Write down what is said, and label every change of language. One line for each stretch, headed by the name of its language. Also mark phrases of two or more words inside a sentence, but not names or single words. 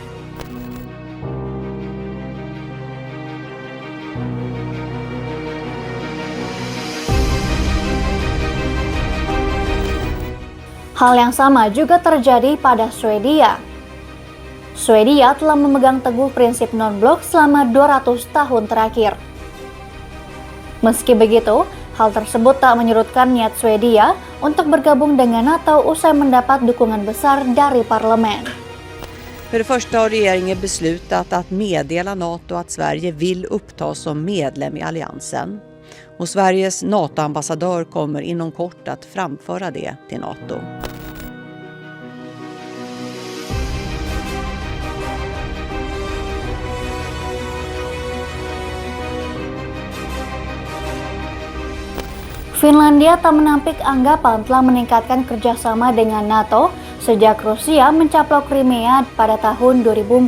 Indonesian: Hal yang sama juga terjadi pada Swedia. Swedia telah memegang teguh prinsip non-blok selama 200 tahun terakhir. Meski begitu, hal tersebut tak menyurutkan niat Swedia untuk bergabung dengan NATO usai mendapat dukungan besar dari parlemen.
Swedish: För det första har regeringen beslutat att meddela NATO att Sverige vill upptas som medlem i alliansen. Och Sveriges NATO-ambassadör kommer inom kort att framföra det till NATO.
Indonesian: Finlandia tak menampik anggapan telah meningkatkan kerjasama dengan NATO sejak Rusia mencaplok Crimea pada tahun 2014.